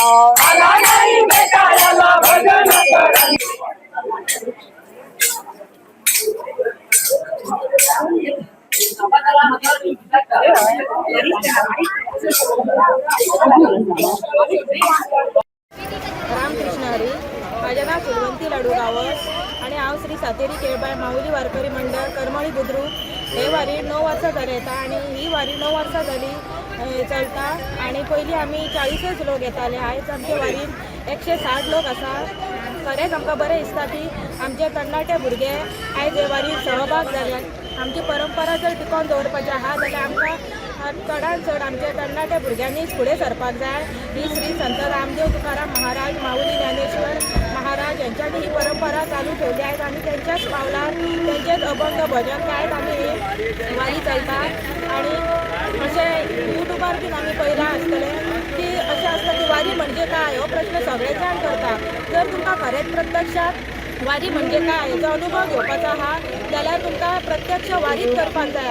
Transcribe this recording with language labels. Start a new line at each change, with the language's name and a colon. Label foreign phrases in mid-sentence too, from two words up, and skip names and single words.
Marathi: आला नाही भेटायला भजनात रंगला रामकृष्ण हरी. माझे नाव
Konkani: सुरवंती लाडू गावस आणि हांव श्री सातेरी केळबाई माऊली वारकरी मंडळ करमळी बुद्रुक हे वारी 9 वर्सां जाली येता आणि ही वारी 9 वर्सां जाली चलता आणि पयलीं आमी 40च लोक येताले. आयज आमचे वारीन 160 लोक आसा. खरेंच आमकां बरें दिसता की आमचे तरणाटे भुरगे आयज हे वारीन सहभाग जाल्यात. आमची परंपरा जर टिकोवन दवरपाची आहा जाल्यार आमकां चडांत चड आमच्या तरणाट्या भुरग्यांनीच फुडें सरपाक जाय.
Marathi: ही श्री संत रामदेव तुकाराम महाराज माऊली ज्ञानेश्वर महाराज यांच्यानी ही परंपरा चालू ठेवली आहेत आणि
Konkani: त्यांच्याच पावलार त्यांचेच अभंग भजन गायत आमी ही वारी चलता. आणि अशें युट्यूबार बीन आमी पळयलां आसतलें की अशें आसता की वारी म्हणजे काय हो प्रश्न सगळे जाण करता. जर तुमकां खरेंच प्रत्यक्षात वारी म्हणजे काय हेचो अनुभव घेवपाचो आहा जाल्यार तुमकां प्रत्यक्ष वारीत करपाक जाय.